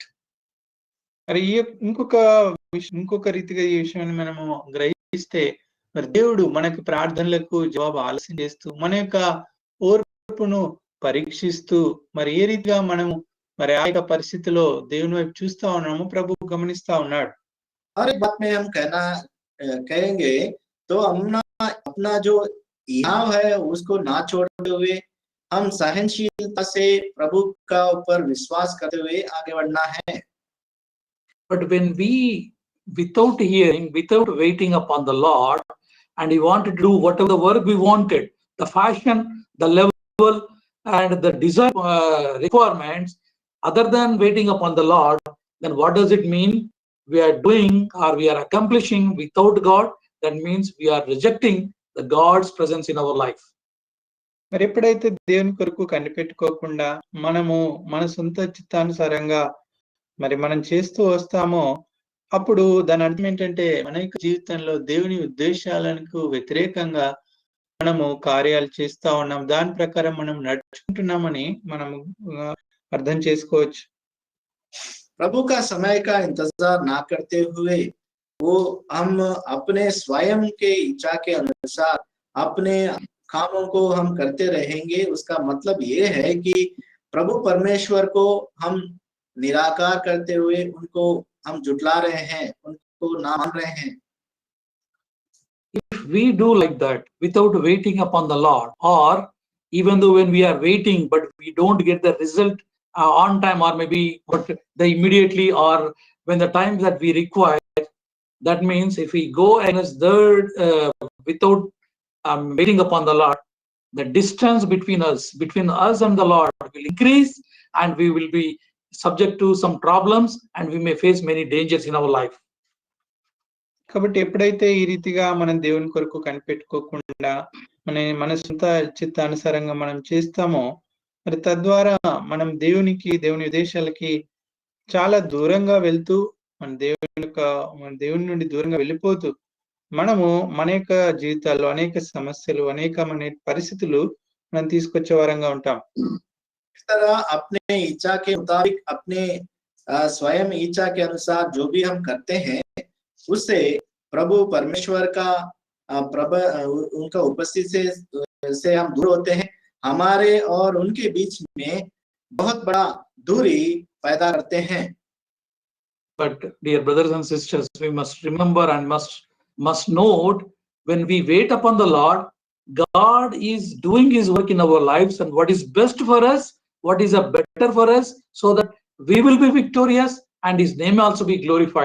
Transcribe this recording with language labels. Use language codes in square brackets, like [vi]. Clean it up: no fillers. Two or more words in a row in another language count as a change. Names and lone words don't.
[te] మరి ఇంకొక రీతిగా ఈ విషయాన్ని మనము గ్రహిస్తే మరి దేవుడు మనకి ప్రార్థనలకు జవాబు ఆలస్యం చేస్తూ మన యొక్క ఓర్పును పరీక్షిస్తూ మరి ఏ రీతిగా మనము మరి ఆ యొక్క పరిస్థితిలో దేవుని వైపు చూస్తా ఉన్నాము ప్రభు గమనిస్తా ఉన్నాడు. [hi] और एक बात में हम कहेंगे तो अपना जो इराव है उसको ना छोड़ते हुए हम सहनशीलता से प्रभु का ऊपर विश्वास करते हुए आगे बढ़ना है. [en] But when we, without hearing, without waiting upon the Lord, and He wanted to do whatever the work we wanted, the fashion, the level, and the desire requirements, other than waiting upon the Lord, then what does it mean? We are doing or we are accomplishing without God. That means we are rejecting the God's presence in our life. [te] మరి ఎప్పుడైతే దేవుని కొరకు కనిపెట్టుకోకుండా మనము మన సొంత చిత్తానుసారంగా మరి మనం చేస్తూ వస్తామో అప్పుడు దాని అర్థం ఏంటంటే మన యొక్క జీవితంలో దేవుని ఉద్దేశాలకు వ్యతిరేకంగా మనము కార్యాలు చేస్తా ఉన్నాం, దాని ప్రకారం మనం నడుచుకుంటున్నామని మనం అర్థం చేసుకోవచ్చు. [hi] प्रभु का समय का इंतजार ना करते हुए वो हम अपने स्वयं के इच्छा के अनुसार अपने कामों को हम करते रहेंगे. उसका मतलब ये है कि प्रभु परमेश्वर को हम निराकार करते हुए उनको हम जुटला रहे हैं, उनको ना मान रहे हैं. [en] If we do like that without waiting upon the Lord, or even though when we are waiting but we don't get the result on time, or maybe the immediately or when the time that we require, that means if we go against without waiting upon the Lord, the distance between us and the Lord will increase, and we will be subject to some problems, and we may face many dangers in our life. [te] కాబట్టి ఎప్పుడైతే ఈ రీతిగా మనం దేవుని కొరకు కనిపెట్టుకోకుండా మన సొంత చిత్తానుసారంగా మనం చేస్తామో మరి తద్వారా మనం దేవుని ఉద్దేశాలకి చాలా దూరంగా వెళ్తూ మన దేవుని నుండి దూరంగా వెళ్ళిపోతూ మనము మన యొక్క జీవితాల్లో అనేక సమస్యలు అనేకమైన పరిస్థితులు మనం తీసుకొచ్చే వారంగా ఉంటాం. [hi] इस तरह अपने इच्छा के मुताबिक अपने स्वयं इच्छा के अनुसार जो भी हम करते हैं उससे प्रभु परमेश्वर का उनका उपस्थिति से हम दूर होते हैं, हमारे और उनके बीच में बहुत बड़ा दूरी पैदा करते हैं। [en] But dear brothers and sisters, we must remember and must note, when we wait upon the Lord, God is doing his work in our lives, and what is best for us, what is a better for us, so that we will be victorious and his name also be glorified.